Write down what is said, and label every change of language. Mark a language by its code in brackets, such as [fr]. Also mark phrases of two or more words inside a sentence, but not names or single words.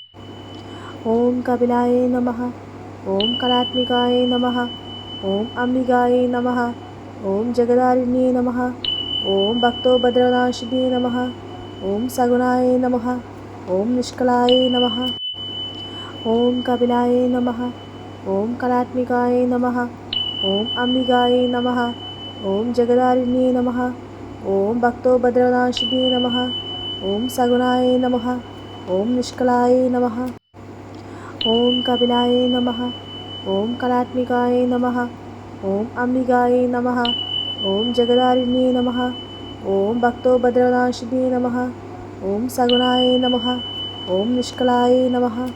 [sa] ഓം കപിലായ നമഃ, ഓം കലാത്മികായ നമഃ, ഓം അംബികായ നമഃ, ഓം ജഗദാരിണ്യേ നമഃ, ഓം ഭക്തോപദ്രവനാശിനേ നമഃ, ഓം സഗുണായ നമഃ, ഓം നിഷ്കളായ നമഃ. ഓം കപിലായ നമഃ, ഓം കലാത്മികായ നമഃ, ഓം അംബികായ നമഃ, ഓം ജഗദാരിണ്യേ നമഃ, ഓം ഭക്തോപദ്രവനാശിനേ നമഃ, ഓം സഗുണായ നമഃ, ओम निष्कलाय नमः। ओम कपिलाय नमः। ओम कलात्मिकाय नमः। ओम अंबिकाय नमः। ओम जगदारिण्ये नमः। ओम भक्तोपद्रवनाशिने नमः। ओम सगुणाय नमः। ओम निष्कलाय नमः।